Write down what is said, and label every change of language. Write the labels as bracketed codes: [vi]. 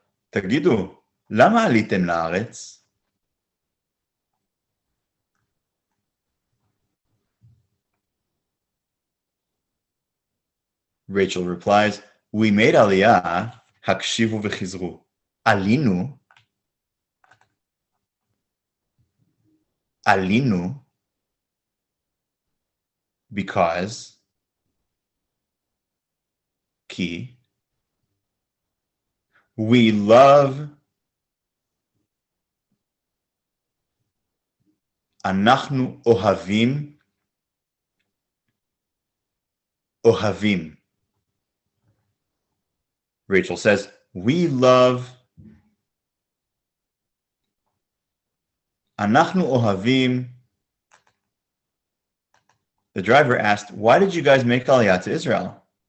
[he] תגידו, למה עליתם לארץ? [en] Rachel replies, we made Aliyah, [he] הקשיבו וחזרו. עלינו, עלינו, [en] because, [he] כי, [en] we love, [he] אנחנו אוהבים, אוהבים. [en] Rachel says, we love, [he] אנחנו אוהבים. [en] The driver asked, why did you guys make Aliyah to Israel?